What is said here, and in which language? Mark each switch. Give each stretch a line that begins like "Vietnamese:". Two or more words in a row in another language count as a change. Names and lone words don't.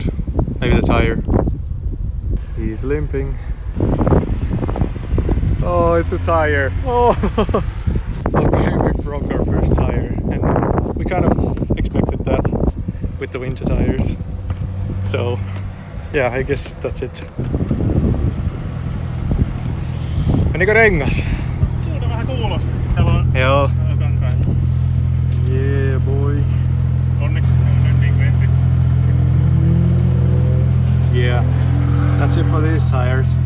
English: Maybe the tire. He's limping. Oh, it's the tire. Oh! Okay, we broke our first tire, and we kind of expected that with the winter tires. So, yeah, I guess that's it.
Finnish: Menikö rengas? Tuulta vähän kuulosti. Täällä on Joo. kankaita.
English: Yeah, boy.
Finnish: Onneksi nyt niin ventis.
English: Yeah, that's it for these tires.